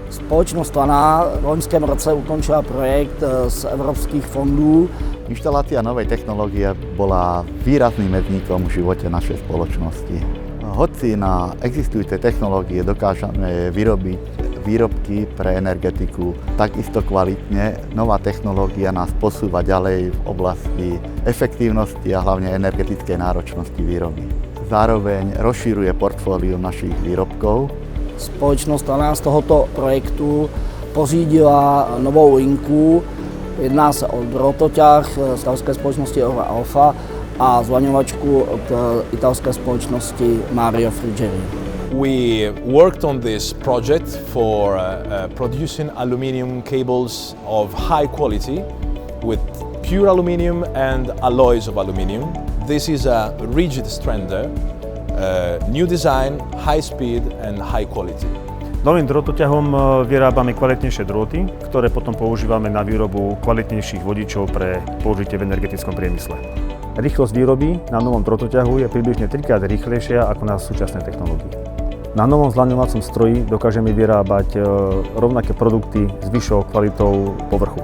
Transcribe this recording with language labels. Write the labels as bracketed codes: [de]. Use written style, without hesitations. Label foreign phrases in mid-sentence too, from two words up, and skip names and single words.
[cs] Společnost Lana v loňském roce ukončila projekt z evropských fondů. [sk] Inštalácia novej technológie bola výrazným medzníkom v živote našej spoločnosti. Hoci na existujúce technológie dokážeme vyrobiť výrobky pre energetiku takisto kvalitne, nová technológia nás posúva ďalej v oblasti efektívnosti a hlavne energetickej náročnosti výroby. Zároveň rozširuje portfólium našich výrobkov. [cs] Společnost Lana z tohoto projektu pořídila novou linku. Jedná se o drotoťah z italské společnosti Alfa a zlaňovačku od italské společnosti Mario Friggerio. [en] We worked on this project for producing aluminium cables of high quality with pure aluminium and alloys of aluminium. This is a rigid strander, new design, high speed and high quality. [sk] Novým drotoťahom vyrábame kvalitnejšie drôty, ktoré potom používame na výrobu kvalitnejších vodičov pre použitie v energetickom priemysle. Rýchlosť výroby na novom drotoťahu je približne 3-krát rýchlejšia ako na súčasnej technológii. Na novom zlaňovacom stroji dokážeme vyrábať rovnaké produkty s vyššou kvalitou povrchu.